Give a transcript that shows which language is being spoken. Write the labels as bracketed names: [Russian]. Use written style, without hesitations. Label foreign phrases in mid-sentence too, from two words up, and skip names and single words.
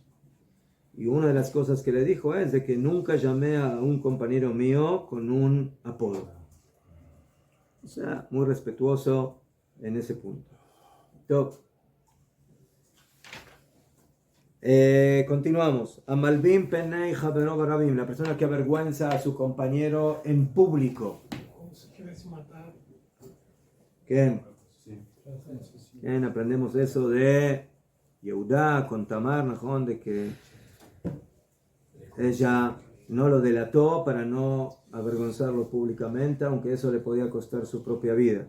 [Spanish] Y una de las cosas que le dijo es de que nunca llamé a un compañero mío con un apodo. O sea, muy respetuoso en ese punto. Entonces, continuamos. [Hebrew] המלבין פני חברו ברבים, [Spanish] la persona que avergüenza a su compañero en público. ¿Qué? Bien, aprendemos eso de Yehudá con Tamar, Najón, de que ella no lo delató para no avergonzarlo públicamente, aunque eso le podía costar su propia vida.